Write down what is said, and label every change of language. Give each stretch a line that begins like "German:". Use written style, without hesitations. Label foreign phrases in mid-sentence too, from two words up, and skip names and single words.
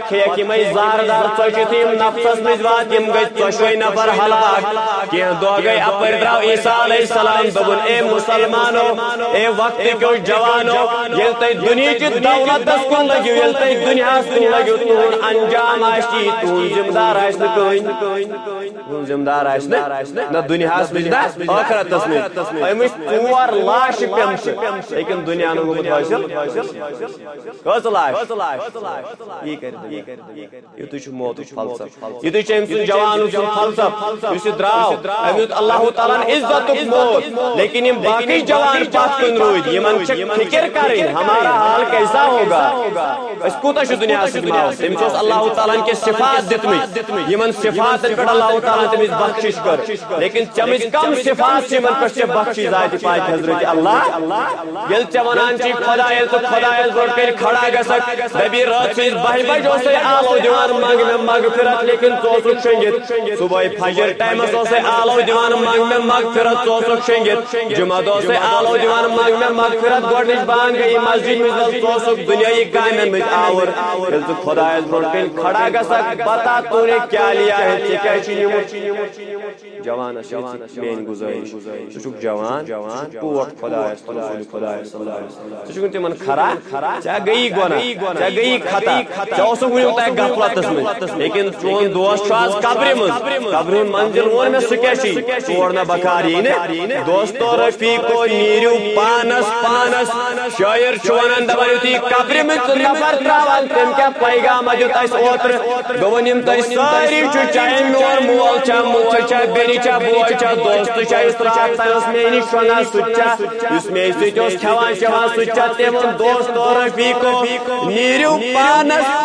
Kashmiri: کھیٚیکھ یِمے زہردار ژۄچہِ تہٕ یِم نفسس منٛز واتہِ یِم گٔے ژۄشوے نفر ہلاک کینٛہہ دۄہ گٔے اپٲرۍ درٛاو عیسیٰ
Arabic: علیہ السلام
Kashmiri: دوٚپُن اے مسلمانو اے وقتٕکیو جوانو ییٚلہِ تُہۍ دُنہِچہِ دولتس کُن لٔگِو ییٚلہِ تُہۍ دُنیاہس کُن لٔگِو تُہُنٛد انجام آسہِ یی تُہُنٛد ذمہٕ دار آسہِ نہٕ کٕہٕنۍ تُہُنٛد ذمہٕ دار آسہِ نہ دُنیاہس منٛز نہ ٲخرتس منٛز أمِس 4 لاشہِ پیٚمژٕ لیکن دُنیا نہٕ گوٚمُت حٲصِل کٔژ لاش یی کرِ یِتُے چھُ موتُک فلسفہٕ یِتُے چھُ أمۍ سُنٛد جوانُک سُنٛد فلسفہٕ یُس یہِ درٛاو أمۍ دیُت اللہ تعالیٰ ہن عزتُک موت لیکن یِم باقٕے جوان پتھ کُن روٗدۍ یِمن چھِ فِکر کرٕنۍ
Urdu: ہمارا حال کیسا ہوگا
Kashmiri: أسۍ کوٗتاہ چھِ دُنیاہس سۭتۍ ماوُس تٔمِس اوس اللہ تعالیٰ ہن کینٛہہ صفات دِتمٕتۍ یِمن صفاتن پٮ۪ٹھ اللہ تعالیٰ ہن تٔمِس بخشش کٔر لیکن ژےٚ کم صفات چھِ یِمن پٮ۪ٹھ ژےٚ بخشش ذاتہِ پاک حضرت اللہ ییٚلہِ ژےٚ ونان چھِ خۄدا ییٚلہِ ژٕ خۄدایس برونٛٹھ کٔنۍ کھڑا گژھکھ دپی رٲژ سٕنٛزِ 12 بجہِ اوسے آلو دِوان منٛگ مےٚ مغفرت لیکن ژٕ اوسُکھ شۄنٛگِتھ صبحٲے فجر ٹایمس اوسے آلو دِوان منٛگ مےٚ مغفرت ژٕ اوسُکھ شۄنٛگِتھ جمعہ دۄہ اوسے آلو دِوان منٛگ مےٚ مغفرت گۄڈنِچ بانگ گٔیی مسجد منٛز ژٕ اوسُکھ دُنیٲیی کامٮ۪ن منٛز آوُر ییٚلہِ ژٕ خۄدایس برونٛٹھ کٔنۍ کھڑا گژھکھ
Urdu: بتا تو نے کیا لیا ہے
Kashmiri: ژےٚ کیٛاہ چھُے نِمُت جوانس میٲنۍ گُزٲرِش ژٕ چھُکھ جوان ٹوٹھ خۄدایس تہٕ رسوٗلِ خۄدایس ژٕ چھُکھ نہٕ تِمن کھرا ژےٚ گٔیی گۄناہ ژےٚ گٔیی خطا ژےٚ اوسُکھ وٕنیُک تانۍ غفلتس منٛز لیکن چون دوست چھُ آز قبرِ منٛز قبرِ ہُنٛد منزِل ووٚن مےٚ سُہ کیٛاہ چھُے تور نہ بکار یی نہٕ دوستو رفیقو نیٖرِو پانس پانس شٲعر چھُ ونان دپان یُتھُے قبرِ منٛز ژٕ نفر تراوان تٔمۍ کیٛاہ پیغامہ دیُت اَسہِ اوترٕ دوٚپُن یِم تۄہہِ سٲری چھُ چاہے میون مول چھا موج چھا بیٚنہِ چھا بوے چھا دوست چھا یُس راتھ تانۍ اوس مےٚ نِش شۄنٛگان سُہ تہِ چھا یُس مےٚ سۭتۍ اوس کھٮ۪وان چٮ۪وان سُہ تہِ چھا تٔمۍ ووٚن دوستو رفیقو نیٖرِو پانس